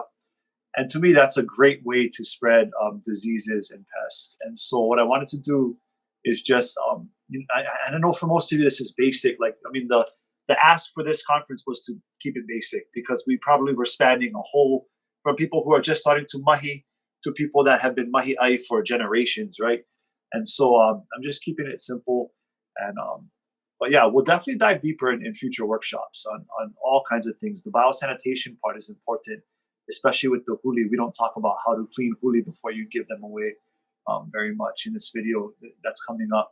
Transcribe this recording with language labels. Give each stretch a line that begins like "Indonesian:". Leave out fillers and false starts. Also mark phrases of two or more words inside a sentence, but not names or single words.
English: And to me, that's a great way to spread diseases and pests. And so what I wanted to do is just I don't know, for most of you this is basic. The ask for this conference was to keep it basic because we probably were spanning a whole, from people who are just starting to mahi to people that have been
Hawaiian: mahi ʻai
English: for generations, right? And so I'm just keeping it simple. And but yeah, we'll definitely dive deeper in future workshops on all kinds of things. The biosanitation part is important, especially with the huli. We don't talk about how to clean huli before you give them away very much in this video that's coming up.